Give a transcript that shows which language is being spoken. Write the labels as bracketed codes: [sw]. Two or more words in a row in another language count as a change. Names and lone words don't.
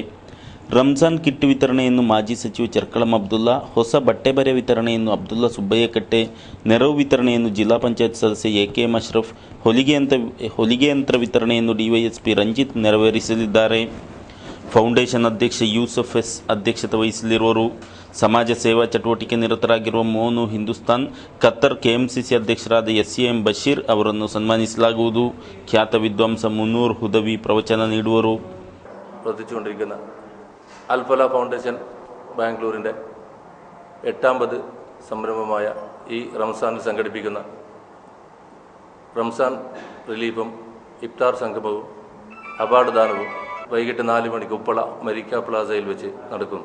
[kn] ರಂಜಾನ್ ಕಿಟ್ ವಿತರಣೆಯನ್ನು ಮಾಜಿ ಸಚಿವ ಚರ್ಕಳಂ ಅಬ್ದುಲ್ಲಾ, ಹೊಸ ಬಟ್ಟೆ ಬರೆ ವಿತರಣೆಯನ್ನು ಅಬ್ದುಲ್ಲಾ ಸುಬ್ಬಯ್ಯಕಟ್ಟೆ, ನೆರವು ವಿತರಣೆಯನ್ನು ಜಿಲ್ಲಾ ಪಂಚಾಯತ್ ಸದಸ್ಯ ಎಕೆಎಂ ಅಶ್ರಫ್, ಹೊಲಿಗೆ ಯಂತ್ರ ವಿತರಣೆಯನ್ನು ಡಿವೈಎಸ್ಪಿ ರಂಜಿತ್ ನೆರವೇರಿಸಲಿದ್ದಾರೆ. ಫೌಂಡೇಶನ್ ಅಧ್ಯಕ್ಷ ಯೂಸಫ್ ಎಸ್ ಅಧ್ಯಕ್ಷತೆ ವಹಿಸಲಿರುವರು. ಸಮಾಜ ಸೇವಾ ಚಟುವಟಿಕೆ ನಿರತರಾಗಿರುವ ಮೋನು ಹಿಂದೂಸ್ತಾನ್, ಖತ್ತರ್ ಕೆಎಂಸಿಸಿ ಅಧ್ಯಕ್ಷರಾದ ಎಸ್ಎಂ ಬಶೀರ್ ಅವರನ್ನು ಸನ್ಮಾನಿಸಲಾಗುವುದು. ಖ್ಯಾತ ವಿದ್ವಾಂಸ ಮುನ್ನೂರ್ ಹುದವಿ ಪ್ರವಚನ ನೀಡುವರು. [ml] അൽ ഫലാഹ് ഫൗണ്ടേഷൻ ബാംഗ്ലൂരിൻ്റെ 8ാമത് സംരംഭമായ ഈ റംസാനിൽ സംഘടിപ്പിക്കുന്ന റംസാൻ റിലീഫും ഇഫ്താർ സംഗമവും അവാർഡ് ദാനവും വൈകിട്ട് 4 മണിക്ക് ഉപ്പള മരിക്ക പ്ലാസയിൽ വെച്ച് നടക്കുന്നു.